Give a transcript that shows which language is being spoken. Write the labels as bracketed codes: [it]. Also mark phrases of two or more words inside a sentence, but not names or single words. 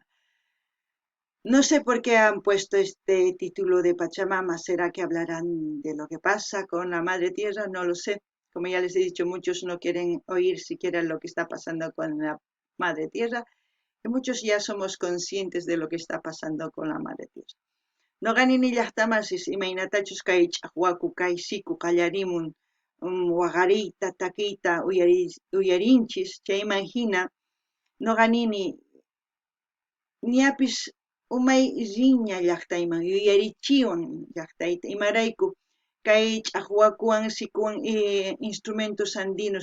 [es] No sé por qué han puesto este título de Pachamama, ¿será que hablarán de lo que pasa con la Madre Tierra? No lo sé. Como ya les he dicho, muchos no quieren oír siquiera lo que está pasando con la Madre Tierra, y muchos ya somos conscientes de lo que está pasando con la Madre Tierra. [qu] Noqanini llaqtamasis imaynatachus kay ch'aqwaku kay siku qallarimun waqariyta takiyta uyarinchis chayman hina noqanini ñapis umay riña llaqtayman yuyarichiwan llaqtayta imarayku kay ch'aqwakuwan sikuwan [es] instrumentos andinos